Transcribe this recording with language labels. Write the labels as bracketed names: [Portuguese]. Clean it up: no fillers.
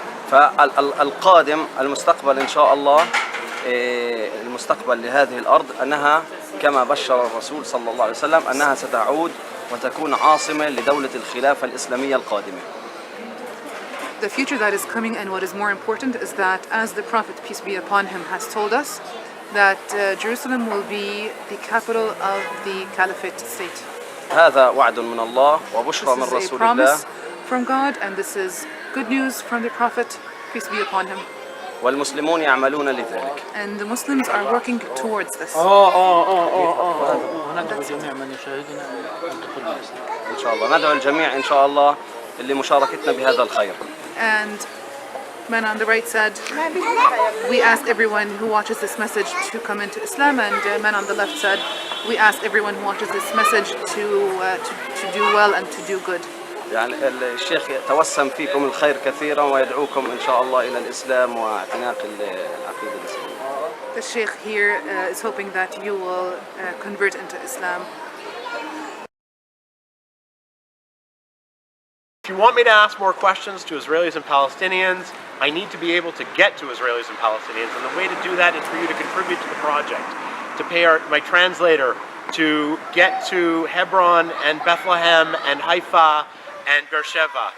[Arabic] فالقادم المستقبل إن شاء الله، المستقبل لهذه الأرض أنها كما بشر الرسول صلى الله عليه وسلم أنها ستعود وتكون عاصمة لدولة الخلافة الإسلامية القادمة. [English] The future that is coming and what is more important is that, as the Prophet, peace be upon him, has told us, that Jerusalem will be the capital of the Caliphate state. [Arabic] هذا وعد من الله وبشرى من [English] This is a [Arabic] رسول الله. [English] promise from God, and this is good news from the Prophet, peace be upon him. [Arabic] والمسلمون يعملون لذلك. [English] And the Muslims are working towards this. [Arabic] وندعو جميع من يشاهدنا الدخول بالإسلام. إن شاء الله ندعو الجميع إن شاء الله لمشاركتنا بهذا الخير. [English] And man on the right said, we ask everyone who watches this message to come into Islam, and man on the left said, we ask everyone who watches this message to do well and to do good. [Arabic] يعني الشيخ توسم فيكم الخير كثيرا ويدعوكم إن شاء الله إلى الإسلام واعتناق العقيدة الإسلامية. [English] The Sheikh here is hoping that you will convert into Islam. If you want me to ask more questions to Israelis and Palestinians, I need to be able to get to Israelis and Palestinians, and the way to do that is for you to contribute to the project, to pay my translator to get to Hebron and Bethlehem and Haifa and Beersheba.